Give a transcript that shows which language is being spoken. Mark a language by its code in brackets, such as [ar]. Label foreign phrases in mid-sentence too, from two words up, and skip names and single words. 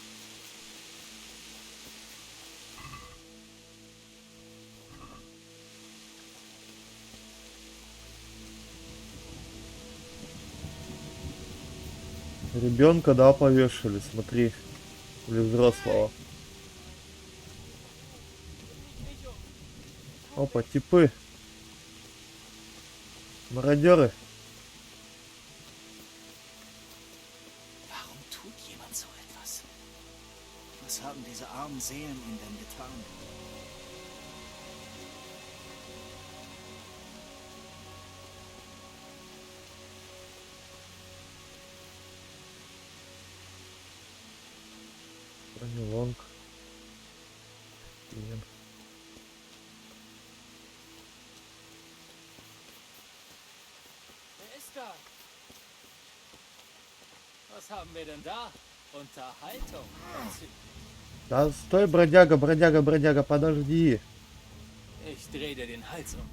[ru] Ребенка, да, повешали, смотри. Или взрослого. Опа, типы. Мародеры. [de] Warum tut jemand so etwas? Was haben diese armen Seelen ihm denn getan? [ru] Бронелонг. [de] Wer ist da? Was haben wir denn da? Unterhaltung. [ru] Да стой, бродяга, подожди. [de] Ich drehe dir den Hals um.